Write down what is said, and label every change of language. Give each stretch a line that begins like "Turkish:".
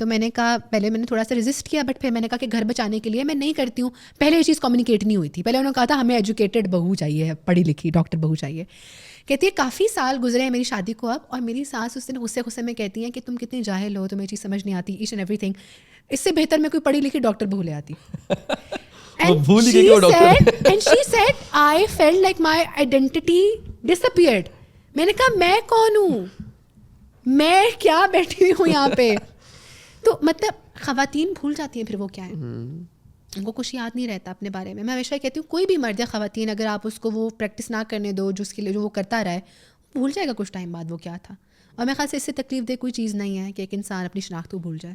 Urdu: تو میں نے کہا، پہلے میں نے تھوڑا سا ریزسٹ کیا، بٹ پھر میں نے کہا کہ گھر بچانے کے لیے میں نہیں کرتی ہوں. پہلے یہ چیز کمیونیکیٹ نہیں ہوئی تھی. پہلے انہوں نے کہا تھا ہمیں ایجوکیٹڈ بہو چاہیے، پڑھی لکھی ڈاکٹر بہو چاہیے. کہتی ہے کافی سال گزرے ہیں میری شادی کو اب، اور میری ساس اس دن غصے میں کہتی ہیں کہ تم کتنی جاہل ہو، تمہیں یہ چیز سمجھ نہیں آتی،
English: Each and everything.
Urdu: اس سے بہتر میں کوئی پڑھی لکھی ڈاکٹر بہو لے آتی.
English: And she said I felt like my identity disappeared.
Urdu: میں نے کہا میں کون ہوں، میں کیا بیٹھی ہوئی ہوں یہاں پہ. تو مطلب خواتین بھول جاتی ہیں پھر وہ کیا ہے، ان کو کچھ یاد نہیں رہتا اپنے بارے میں. میں ہمیشہ کہتی ہوں کوئی بھی مرد یا خواتین اگر آپ اس کو وہ پریکٹس نہ کرنے دو جو اس کے لیے جو وہ کرتا رہا ہے، بھول جائے گا کچھ ٹائم بعد وہ کیا تھا. اور میرے خیال سے اس سے تکلیف دہ کوئی چیز نہیں ہے کہ ایک انسان اپنی شناخت کو بھول جائے.